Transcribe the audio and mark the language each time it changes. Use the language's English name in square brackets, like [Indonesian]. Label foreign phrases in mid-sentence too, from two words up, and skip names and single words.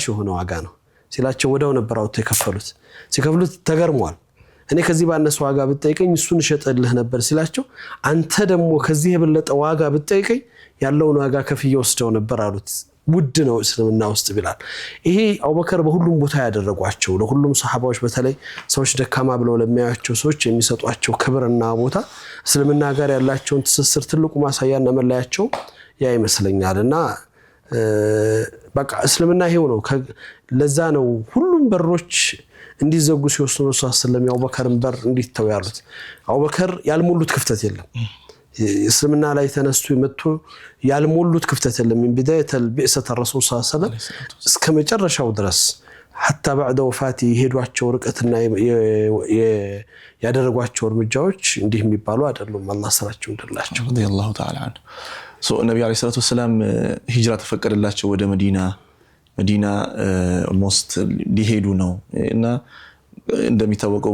[Amharic] የሆነ ዋጋ ነው ሲላቸው ወዳው ነበር አውጥተው የከፈሉት ሲከፍሉት ተገርሟል እኔ ከዚህ ባነሰ ዋጋ ብትጠይቀኝ እሱን ሸጠልህ ነበር ሲላቸው አንተ ደግሞ ከዚህ የበለጠ ዋጋ ብትጠይቀኝ ያለውን ዋጋ ከፍዬ ወስደው ነበር አሉት ውድ ነው እስልምና ውስጥ ቢላል ይሄ አቡበከር በሁሉም ቦታ ያደረጓቸው ለሁሉም ሱሐባዎች በተለይ ሰዎች ደካማ ብለው ለሚያያቸው ሰዎች የሚሰጧቸው ክብርና ቦታ እስልምና ጋር ያላቸውን ትስስር ትልቁ ማሳያና መለያቸው ያ ይመስለኛልና በቃ እስልምና ይሄው ነው ለዛ ነው ሁሉም በሮች እንዲዘጉ ሲወስኑ ሰለላሁ አቡበከርን በር እንዲተው ያሉት አቡበከር ያልሞሉት ክፍተት የለም እስልምና ላይ ተነስቶ የመጡ ያልሞሉት ክፍተት የለም [Arabic] من بدايه البعثه الرسول صلى الله عليه وسلم [Amharic] እስከ መጨረሻው ድረስ [Arabic] حتى بعد وفاته [Amharic] ሄዷቸው ርቀትና ያደረጓቸው እርምጃዎች እንዲህ የሚባሉ አይደሉም አላህ ሰራቸው እንደላቸው [Arabic] رضي الله تعالى عنه [Amharic] ነብዩ [Arabic] عليه الصلاة والسلام [Amharic] ሂጅራ ተፈቀደላቸው ወደ መዲና almost ሊሄዱ ነው እና እንደሚታወቀው